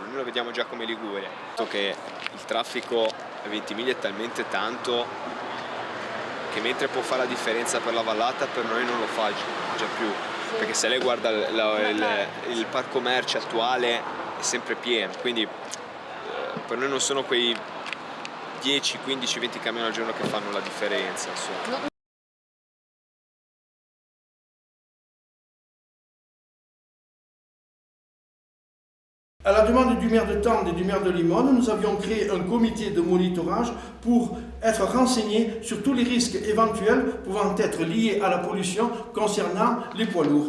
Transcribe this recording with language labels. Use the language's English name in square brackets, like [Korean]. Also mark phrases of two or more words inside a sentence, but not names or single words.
[Italian] Noi lo vediamo già come Liguria, che il traffico a 20 miglia è talmente tanto che mentre può fare la differenza per la vallata, per noi non lo fa già più, perché se lei guarda il parco merci attuale è sempre pieno, quindi per noi non sono quei 10, 15, 20 camion al giorno che fanno la differenza, insomma. [French] À la demande du maire de Tende et du maire de Limone, nous avions créé un comité de monitorage pour être renseignés sur tous les risques éventuels pouvant être liés à la pollution concernant les poids lourds.